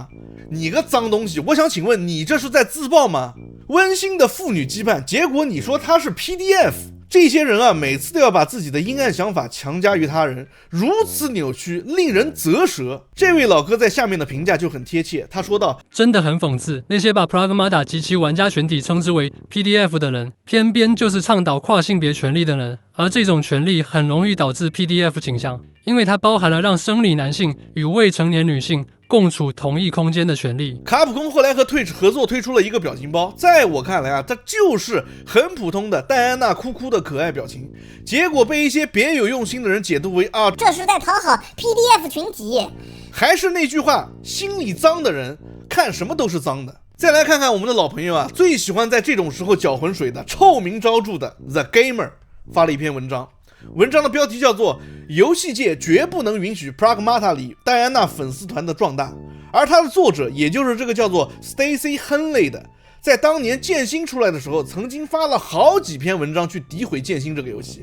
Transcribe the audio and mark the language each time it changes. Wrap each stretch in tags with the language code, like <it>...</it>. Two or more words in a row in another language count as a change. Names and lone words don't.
<zh>你個髒東西，我想請問你這是在自爆嗎？溫馨的父女羈絆，結果你說它是 PDF。這些人啊，每次都要把自己的陰暗想法強加於他人，如此扭曲，令人嘖舌。這位老哥在下面的評價就很貼切，他說道： 真的很諷刺，那些把 Pragmata 及其玩家群體稱之為 PDF 的人，偏偏就是倡導跨性別權利的人，而這種權利很容易導致 PDF 傾向，因為它包含了讓生理男性與未成年女性共處同一空間的權利。卡普空後來和 Twitch 合作推出了一個表情包，在我看來啊，它就是很普通的戴安娜哭哭的可愛表情，結果被一些別有用心的人解讀為啊，這是在討好 PDF 群體。還是那句話，心裡髒的人看什麼都是髒的。再來看看我們的老朋友啊，最喜歡在這種時候攪渾水的臭名昭著的 The Gamer 發了一篇文章，文章的標題叫做遊戲界絕不能允許 Pragmata 裡戴安娜粉絲團的壯大，而它的作者也就是這個叫做 Stacy Henley 的，在當年劍心出來的時候曾經發了好幾篇文章去詆毀劍心這個遊戲。</zh>